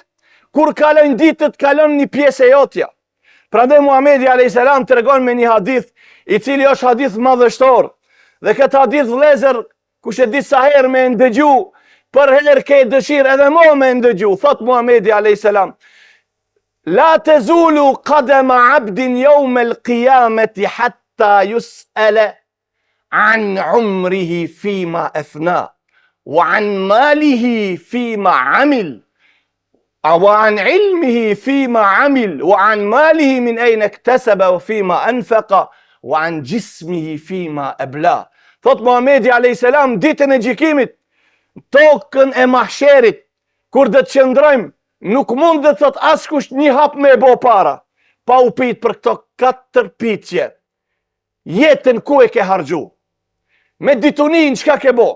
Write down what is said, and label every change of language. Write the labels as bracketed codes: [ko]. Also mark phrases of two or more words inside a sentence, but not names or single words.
[sq] Kur kalojnë ditët, kalon një pjesë e jotja. Prandaj Muhamedi [ar] عليه السلام [sq] tregon me një hadith, i cili është hadith madhështor. Dhe këtë hadith vëllezër, kush e di sa herë me ndëgju, për herë ke dëshirë edhe mo me ndëgju. Thot Muhamedi alayhis salam: [ar] "لا تزول قدما عبد يوم القيامة حتى يسأل عن عمره فيما أفنى وعن ماله فيما عمل وعن علمه فيما عمل وعن ماله من أين اكتسب وفيما أنفق وعن جسمه فيما أبلاه. [sq] Thot Muhamedi a.s. ditën e gjykimit, tokën e mahsherit, kur dhe të qëndrojmë, nuk mund dhe thot askush një hap me e bo para, pa u pit për këto 4 pitje. Jetën ku e ke harxhu? Me ditunin çka ke bo?